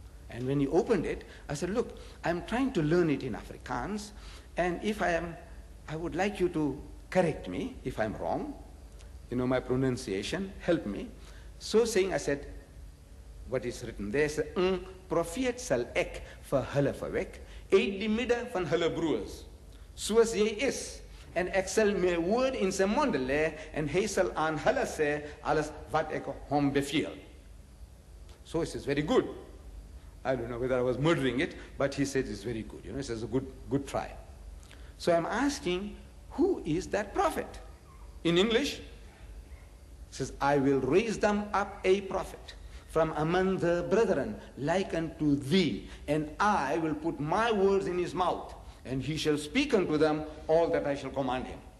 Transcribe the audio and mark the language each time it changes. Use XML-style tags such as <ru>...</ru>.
<en>And when he opened it, I said, look, I'm trying to learn it in Afrikaans, and if I would like you to correct me if I'm wrong. You know, my pronunciation, help me. So saying, I said, what is written there?</en> <af>Profeet sal ek vir hulle verwek, uit die midde van hulle broers, soos jy is, en ek sal my woord in sy monde lê, en hy sal aan hulle sê, alles wat ek hom beveel.</af> <en>So he says, very good. I don't know whether I was murdering it, but he said it's very good. You know, he says, a good try. So I'm asking, who is that prophet? In English, says, I will raise them up a prophet from among the brethren, like unto thee, and I will put my words in his mouth, and he shall speak unto them all that I shall command him.</en>